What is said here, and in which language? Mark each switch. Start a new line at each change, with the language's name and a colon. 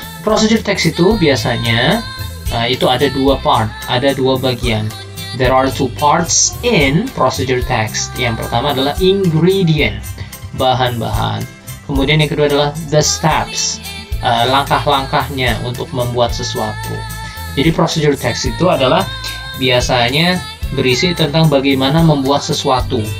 Indonesian: Procedure text itu biasanya itu ada dua part, ada dua bagian.
English: There are two parts in procedure text.
Indonesian: Yang pertama adalah ingredient, bahan-bahan. Kemudian yang kedua adalah
English: the steps,
Indonesian: langkah-langkahnya untuk membuat sesuatu. Jadi procedure text itu adalah biasanya berisi tentang bagaimana membuat sesuatu.